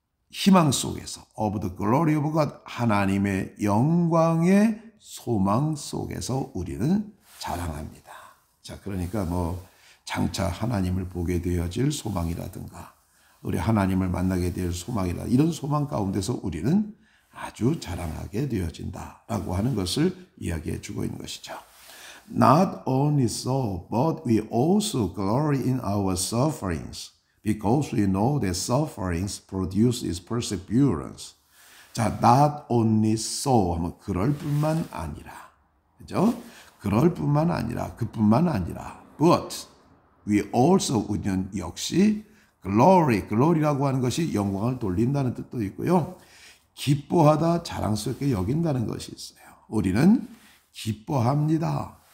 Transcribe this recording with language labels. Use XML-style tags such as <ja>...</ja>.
<ko>희망 속에서</ko> <en>of the glory of God,</en> <ko>하나님의 영광의 소망 속에서 우리는 자랑합니다. 자, 그러니까 뭐 장차 하나님을 보게 되어질 소망이라든가 우리 하나님을 만나게 될 소망이라 이런 소망 가운데서 우리는 아주 자랑하게 되어진다라고 하는 것을 이야기해 주고 있는 것이죠.</ko> <en>Not only so, but we also glory in our sufferings, because we know that sufferings produces perseverance.</en> <ko>자,</ko> <en>not only so</en> <ko>하면 그럴 뿐만 아니라, 그죠? 그럴 뿐만 아니라, 그뿐만 아니라,</ko> <en>but we also</en> <ko>우리는 역시 glory라고 하는 것이 영광을 돌린다는 뜻도 있고요. 기뻐하다, 자랑스럽게 여긴다는 것이 있어요. 우리는 기뻐합니다.</ko>